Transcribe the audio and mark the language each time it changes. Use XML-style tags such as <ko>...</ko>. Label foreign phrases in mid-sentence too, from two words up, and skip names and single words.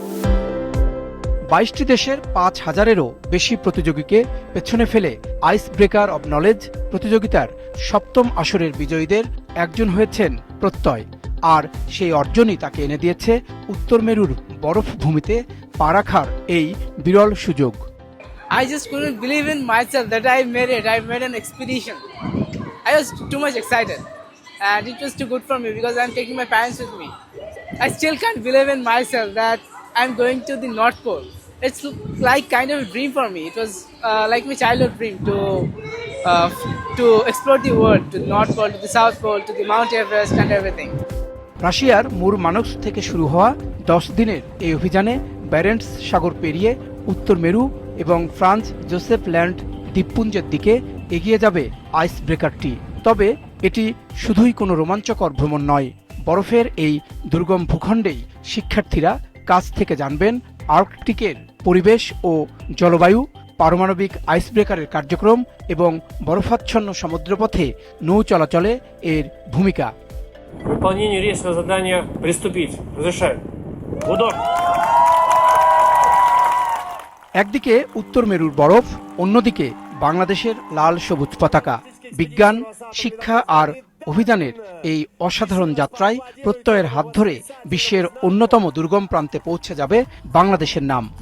<bn>22টি দেশের 5000-এরও বেশি প্রতিযোগীকে পেছনে ফেলে আইস ব্রেকার অব নলেজ প্রতিযোগিতার সপ্তম আসরের বিজয়ীদের একজন হয়েছেন প্রত্যয়। আর সেই অর্জনই তাকে এনে দিয়েছে উত্তর মেরুর বরফ ভূমিতে পা রাখার এই বিরল সুযোগ।</bn> <en>I just couldn't believe in myself that I made it. I made an expedition. I was too much excited. And it was too good for me because I'm taking my parents with me. I still can't believe in myself that I'm going to the North Pole. It's like kind of a dream for me. It was like my childhood dream to explore the world, to the North Pole, to the South Pole, to the Mount Everest and everything.</en> <bn>রাশিয়ার মুরমানস্ক থেকে শুরু হওয়া 10 দিনের এই অভিযানে ব্যারেন্টস সাগর পেরিয়ে উত্তর মেরু এবং ফ্রান্স জোসেফ ল্যান্ড দ্বীপপুঞ্জের দিকে এগিয়ে যাবে আইস ব্রেকারটি। তবে এটি শুধুই কোনো রোমাঞ্চকর ভ্রমণ নয়, বরফের এই দুর্গম ভূখণ্ডেই শিক্ষার্থীরা কাছ থেকে জানবেন আর্কটিকের পরিবেশ ও জলবায়ু, পারমাণবিক আইস ব্রেকারের কার্যক্রম এবং বরফাচ্ছন্ন সমুদ্রপথে নৌ চলাচলে এর ভূমিকা।</bn> <ru>К выполнению речного задания приступить. Разрешаю. Удор.</ru> <bn>একদিকে উত্তর মেরুর বরফ, অন্যদিকে বাংলাদেশের লাল সবুজ পতাকা। বিজ্ঞান, শিক্ষা আর অভিযানের এই অসাধারণ যাত্রায় প্রত্যয়ের হাত ধরে বিশ্বের অন্যতম দুর্গম প্রান্তে পৌঁছে যাবে বাংলাদেশের নাম।</bn>